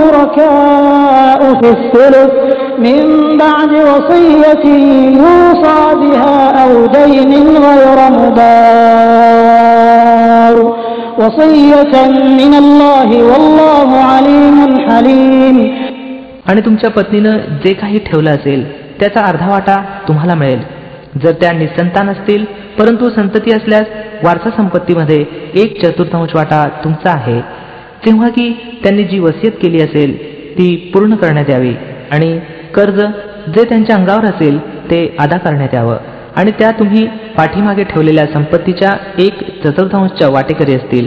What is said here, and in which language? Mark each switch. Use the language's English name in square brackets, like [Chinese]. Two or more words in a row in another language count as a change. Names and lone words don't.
[Arabic] شركاء في الثلث من بعد وصية يوصى بها أو دين غير مضار وصية من الله والله عليم حليم. [Marathi] आणि तुमच्या पत्नीनं जे काही ठेवलं असेल त्याचा अर्धा वाटा तुम्हाला मिळेल. जर त्या निसंतान असतील परंतु संतती असल्यास वारसा संपत्तीमध्ये 1/4 वाटा तुमचा आहे. तेव्हा की त्यांनी जी वसियत केली असेल ती पूर्ण करण्यात यावी आणि कर्ज जे त्यांच्या अंगावर असेल ते अदा करण्यात यावं आणि त्या तुम्ही पाठीमागे ठेवलेल्या संपत्तीच्या 1/4 वाटेकरी असतील.